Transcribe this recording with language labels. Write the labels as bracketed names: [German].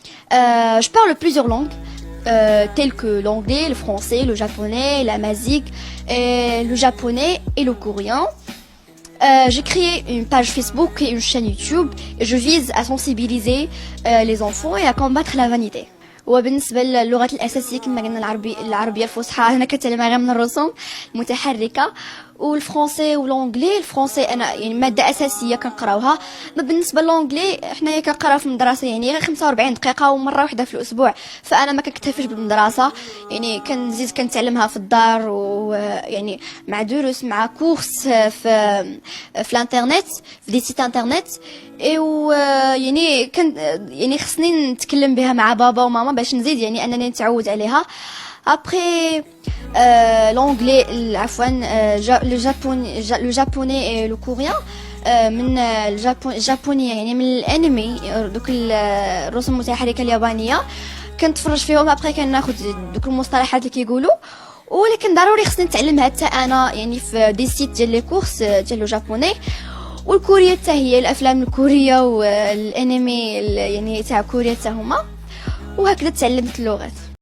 [French] Je parle plusieurs langues, telles que l'anglais, le français, le japonais, l'amazigh, le japonais et le coréen. J'ai créé une page Facebook et une chaîne YouTube et je vise à sensibiliser les enfants et à combattre la vanité. [Arabic] وبالنسبة للغات الأساسية كما قلنا العربية الفصحى، هنا كتعلمها غير من الرسوم المتحركة، والفرنسي والانجلي. الفرنسي انا يعني ماده اساسيه كنقراوها. بالنسبه للانجلي حنايا كنقراو في المدرسه يعني غير 45 دقيقه ومره واحده في الاسبوع، فانا ما كنكتفيش بالمدرسه، يعني كنزيد كنتعلمها في الدار ويعني مع دروس مع كورس في الانترنت، في دي سيت انترنت. ايوا يعني كان يعني خصني نتكلم بها مع بابا وماما باش نزيد يعني انني نتعود عليها. [French] Après l'anglais, le japonais et le coréen. [Arabic] من الجابونية يعني من الانمي، دوك الرسوم المتحركة اليابانية كنتفرج فيهم. ابخي كناخد دوك المصطلحات اللي كيقولوا، ولكن ضروري خصني نتعلمها حتى انا يعني في دي سيت ديال [French] لي كورس ديال لو جابوني. [Arabic] والكورية حتى هي الافلام الكورية والانمي يعني تاع كوريا حتى هما، وهكذا تعلمت اللغات.